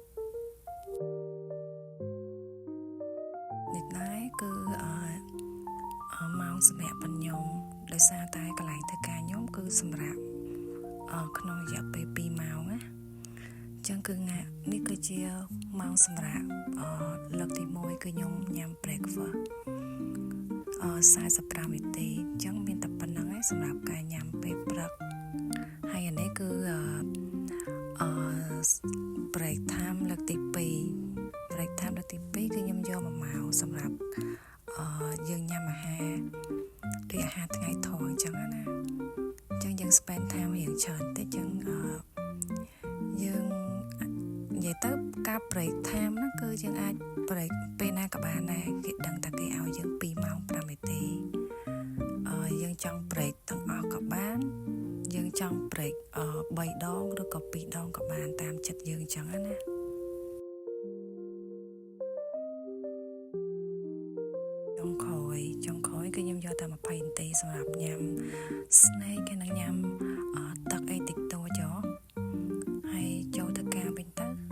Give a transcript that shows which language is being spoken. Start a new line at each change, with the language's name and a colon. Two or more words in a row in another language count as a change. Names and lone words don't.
Khmer: នេះដែរគឺម៉ោងសម្រាប់បញ្ញដោយសារតែកន្លែងធ្វើការខ្ញុំគឺសម្រាប់ក្នុងរយៈពេល2ម៉ោងណាអញ្ចឹងគឺនេះគឺជាម៉ោងសម្រាប់លើកទី1គឺខ្ញុំញ៉ាំ breakfast 45នាទីអញ្ចឹងមានតែប៉ុណ្្នឹងឯងសម្រាប់ការញ៉ាំពេលព្រឹកហើយអានេះគឺ
English: break time
Khmer: លើកទី2
English: break time
Khmer: លើកទី2គឺខ្ញុំយក1ម៉ោងសម្រាប់យើងញ៉ាំអាហារដូចអាហារថ្ងៃធំអញ្ចឹងណាអ ញ្ចឹងយើង
English: spend time
Khmer: រៀងច្រើនតិចអញ្ចឹងយើងនិយាយទៅការ
English: break time
Khmer: ហ្នឹងគឺយើងអាច break ពេលណាក៏បានដែរគេដឹងតែគេឲ្យយើង2ម៉ោង5នាទីយើងចង់ break ទាំងអស់ក៏បានយើងចង់ break 3ដងឬក៏2ដងក៏បានតាមចិត្តយើងអញ្ចឹងណា ចុងក្រោយគឺខ្ញុំយកតែ20នាទីសម្រាប់ញ៉ាំ snack ហើយនឹងញ៉ាំទឹកអីតិចតួចហើយចូលទៅការវិញទៅ